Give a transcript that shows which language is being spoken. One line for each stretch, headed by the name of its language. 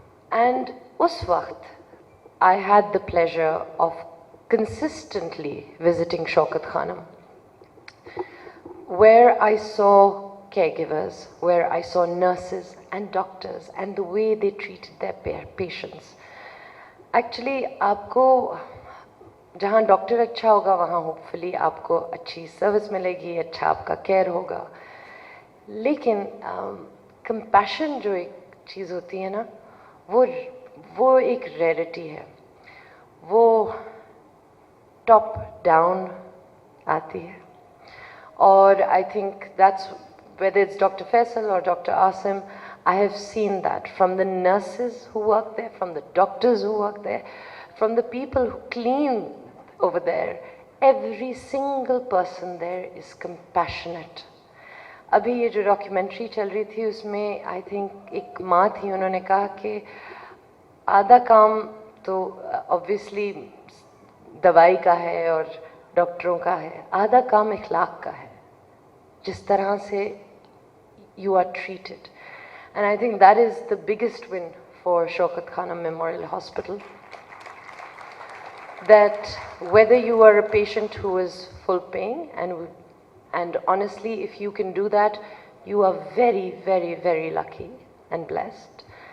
English: And
Urdu: us waqt
English: I had the pleasure of consistently visiting Shaukat Khanum, where I saw caregivers, where I saw nurses and doctors and the way they treated their patients.
Urdu: Actually آپ کو جہاں doctor اچھا ہوگا وہاں hope فلی آپ کو اچھی service ملے گی, اچھا آپ کا کیئر ہوگا. لیکن کمپیشن جو ایک چیز ہوتی ہے نا, وہ ایک ریئرٹی ہے, وہ ٹاپ ڈاؤن آتی ہے.
English: اور I think that's whether it's Dr. Faisal or Dr. Asim, I have seen that from the nurses who work there, from the doctors who work there, from the people who clean over there. Every single person there is compassionate.
Urdu: ابھی یہ جو documentary چل رہی تھی اس میں
English: I think
Urdu: ایک ماں تھی, انہوں نے کہا کہ آدھا کام تو obviously دوائی کا ہے اور ڈاکٹروں کا ہے, آدھا کام اخلاق کا ہے, جس طرح سے
English: you are treated. And I think that is the biggest win for Shaukat Khanum Memorial Hospital. that whether you are a patient who is full paying, and honestly, if you can do that, you are very, very, very lucky and blessed.